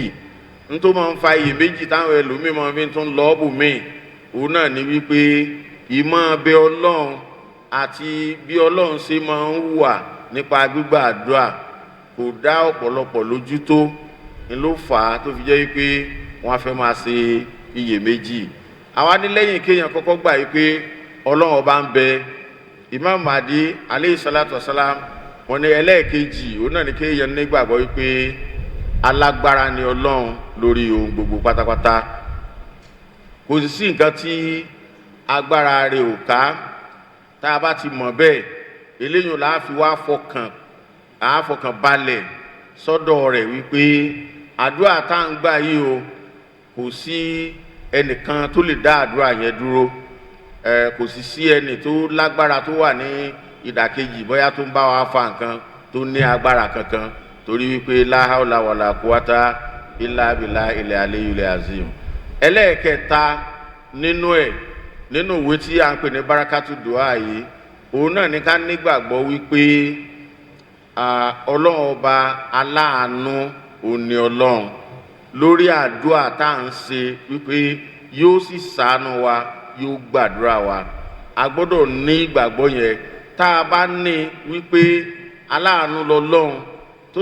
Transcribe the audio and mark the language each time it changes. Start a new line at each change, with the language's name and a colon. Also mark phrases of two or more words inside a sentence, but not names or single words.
Yoruba: Nítorí máa ń fa iyèméjì táwọn ẹlòmíì máa fi tún lọ bùnmí, òun náà ni wípé ìmọ̀ bẹ Ọlọ́run àti bí Ọlọ́run ṣe máa ń hùwà nípa gbígbà àdúrà kò dá ọ̀pọ̀lọpọ̀ lójú tó, ni ló fà á tó fi jẹ́ wípé wọ́n á fẹ́ máa ṣe iyèméjì. Àwa ní lẹ́yìn kéèyàn kọ́kọ́ gbà wípé Ọlọ́run ọba ń bẹ.
Arabic: إمام مهدي عليه الصلاة والسلام,
Yoruba: wọ́n ní ẹlẹ́ẹ̀kejì òun náà ni kéèyàn nígbàgbọ́ wípé alágbára ni Ọlọ́run lórí ohun gbogbo pátápátá. Kò sì sí nǹkan tí agbára rẹ̀ ò ká. Tá a bá ti mọ̀ bẹ́ẹ̀, eléyìí la fi wá fọkàn balẹ̀ sọ́dọ̀ rẹ̀ wípé àdúrà tá à ń gbà yìí o, kò sí ẹnìkan tó lè dá àdúrà yẹn dúró.
Arabic: Kò sì sí ẹni tó lágbára tó wà ní ìdàkejì bóyá tó ń bá wa fa nǹkan tó ní agbára kankan, torí wípé لا حول ولا قوة إلا بالله العلي العظيم.
Yoruba: Ẹlẹ́ẹ̀kẹta nínú ìwé tí a ń pè ní Barakatu Dua yìí, òun náà ní ká nígbàgbọ́ wípé ọlọ́run ọba aláàánú òní ọlọ́run lórí àdúrà tá à ń ṣe wípé yóò sì ṣàánú wa yóò gbàdúrà wa a gbọ́dọ̀ ní ìgbàgbọ́ yẹn tá a bá ní wípé aláàánú lọ́lọ́run tó